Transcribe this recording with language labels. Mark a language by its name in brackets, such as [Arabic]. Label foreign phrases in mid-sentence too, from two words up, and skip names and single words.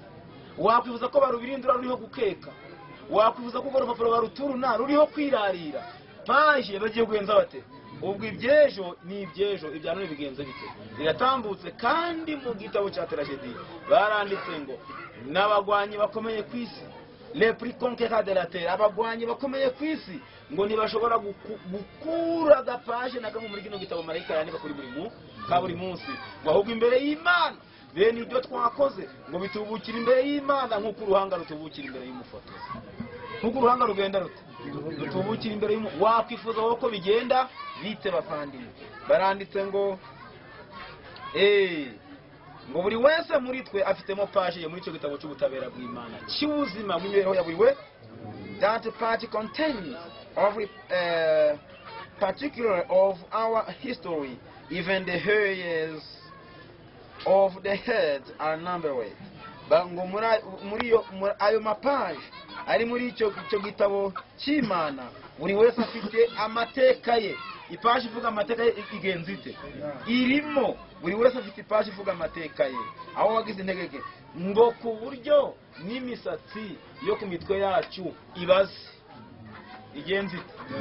[Kinyarwanda] Wakwifuza ko barubirindura ruriho gukeka? Wakwifuza ko urupapuro baruturuna ruriho kwirarira? Paje bagiye kugenza bate? Ubwo ibyejo ni ibyejo, ibya none bigenze bite? Biratambutse. kandi mu gitabo cya tragedy baranditse ngo n'abagwanyi bakomeye ku isi, [French] les plus conquérants de la terre, [Kinyarwanda] abagwanyi bakomeye ku isi, ngo ntibashobora gukura agapaje na kamwe muri kino gitabo marayika yandika kuri buri munsi, ngo ahubwo imbere y'Imana bene ibyo twakoze ngo bitubukira imbere y'Imana nk'uko uruhanga rutubukira imbere y'umufotozi. Nk'uko uruhanga rugenda rutubukira imbere y'umufotozi. Wakwifuza ko bigenda bite bavandimwe? Baranditse ngo ngo buri wese muri twe afitemo paje yo muri cyo gitabo cy'ubutabera bw'Imana cy'ubuzima bw'imibereho ya buri we. [English] That part contains every particular of our history, even the hairs of the head are numbered. [Kinyarwanda] Bango muri ayo mapaje ari muri icyo gitabo cy'Imana, buri wese afite amateka ye. Ipaje ivuga amateka ye igenza ite? Irimo. Buri wese afite ipaje ivuga amateka ye, aho wagize integeke, ngo ku buryo n'imisatsi yo ku mitwe yacu ibaze igenza ite?